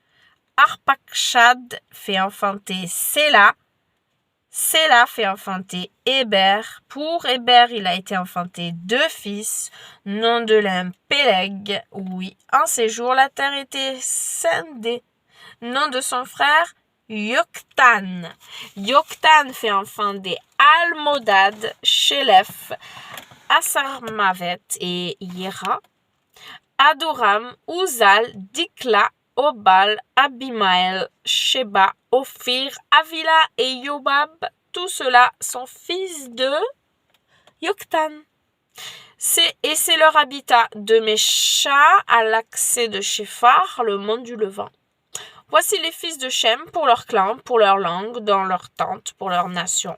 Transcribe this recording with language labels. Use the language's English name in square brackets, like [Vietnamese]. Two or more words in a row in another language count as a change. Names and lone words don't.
[French] Arpakshad fait enfanter Séla, Séla fait enfanter Héber. Pour Héber, il a été enfanté 2 fils, nom de l'un Péleg. Oui, en ces jours, la terre était scindée. Nom de son frère, Yoktan. Yoktan fait enfanter Almodad, Shélef, Asarmavet et Yera. Adoram, Uzal, Dikla, Obal, Abimael, Sheba, Ophir, Avila et Yobab, tout cela sont fils de Yoktan. C'est leur habitat de Mesha à l'accès de Shephar, le mont du Levant. Voici les fils de Shem pour leur clan, pour leur langue, dans leur tente, pour leur nation.